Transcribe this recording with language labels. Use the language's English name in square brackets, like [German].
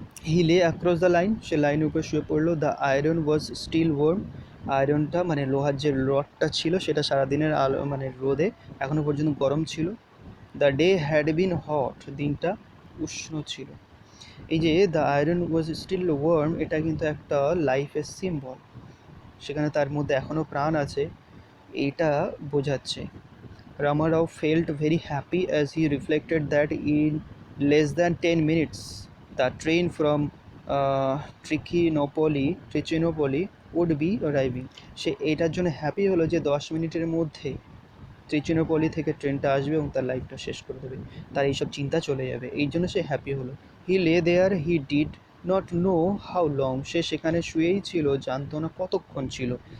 [English] he lay across the line, [Bangla] সে লাইনের উপর শুয়ে পড়লো। [English] the iron was still warm, [Bangla] আয়রনটা মানে লোহার যে রডটা ছিল সেটা সারাদিনের আলো মানে রোদে এখনও পর্যন্ত গরম ছিল। [English] the day had been hot, [Bangla] দিনটা উষ্ণ ছিল। এই যে [English] the iron was still warm, [Bangla] এটা কিন্তু একটা লাইফের সিম্বল, সেখানে তার মধ্যে এখনও প্রাণ আছে এইটা বোঝাচ্ছে। [English] Ramarao felt very happy as he reflected that in less than 10 minutes the train from Trichinopoli would be arriving. [Bangla] সে এটার জন্য হ্যাপি হলো যে 10 মিনিটের মধ্যে ত্রিচিনোপলি থেকে ট্রেনটা আসবে এবং তার লাইফটা শেষ করে দেবে, তার এইসব চিন্তা চলে যাবে, এই জন্য সে হ্যাপি হলো। [English] he lay there, he did not know how long, [Bangla] সে সেখানে শুয়েই ছিল, জানতো না কতক্ষণ ছিল।